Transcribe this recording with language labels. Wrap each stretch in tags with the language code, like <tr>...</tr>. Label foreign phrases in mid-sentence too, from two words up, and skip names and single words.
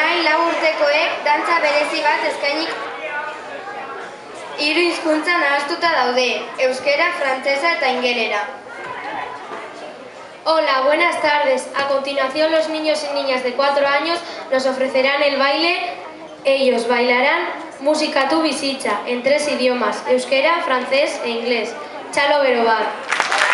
<eu>lau urtekoek dantza berezi bat eskainik 3 hizkuntza nahastuta daude, euskera, frantsesa eta ingelera.</eu> <es>Hola, buenas tardes. A continuación los niños y niñas de 4 años nos ofrecerán el baile. Ellos bailarán Musikatu bizitza en 3 idiomas, euskera, francés e inglés.</es> <eu>Txalo bero bat.</eu>